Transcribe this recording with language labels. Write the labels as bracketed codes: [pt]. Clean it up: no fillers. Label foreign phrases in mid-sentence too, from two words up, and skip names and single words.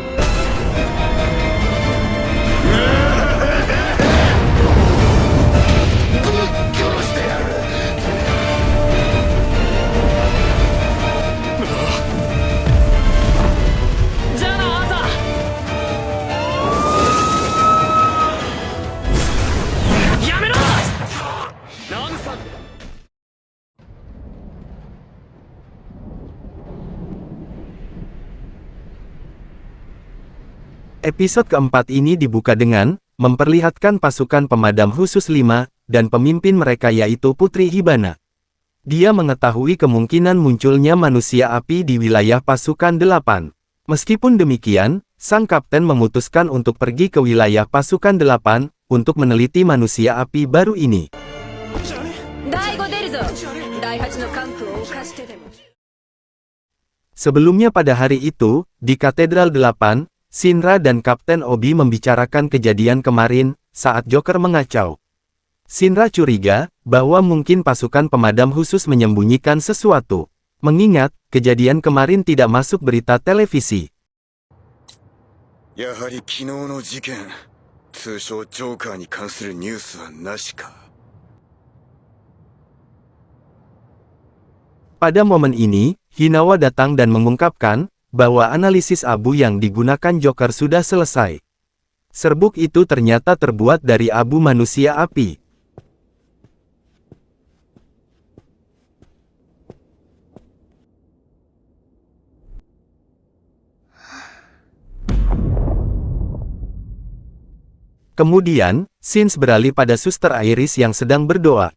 [ja] じゃあな、アーサー。やめろ。なんさ [id] Episode keempat ini dibuka dengan memperlihatkan pasukan pemadam khusus 5 dan pemimpin mereka yaitu Putri Hibana. Dia mengetahui kemungkinan munculnya manusia api di wilayah pasukan 8. Meskipun demikian, sang kapten memutuskan untuk pergi ke wilayah pasukan 8 untuk meneliti manusia api baru ini. [ja] 第5出るぞ。第8の関空を犯してでも。 [id] Sebelumnya pada hari itu, di Katedral 8, Shinra dan Kapten Obi membicarakan kejadian kemarin, saat Joker mengacau. Shinra curiga, bahwa mungkin pasukan pemadam khusus menyembunyikan sesuatu. Mengingat, kejadian kemarin tidak masuk berita televisi. [ja] やはり昨日の事件、通称ジョーカーに関するニュースはなしか。 [id] Pada momen ini, Hinawa datang dan mengungkapkan, bahwa analisis abu yang digunakan Joker sudah selesai. Serbuk itu ternyata terbuat dari abu manusia api. Kemudian, Sins beralih pada Suster Iris yang sedang berdoa.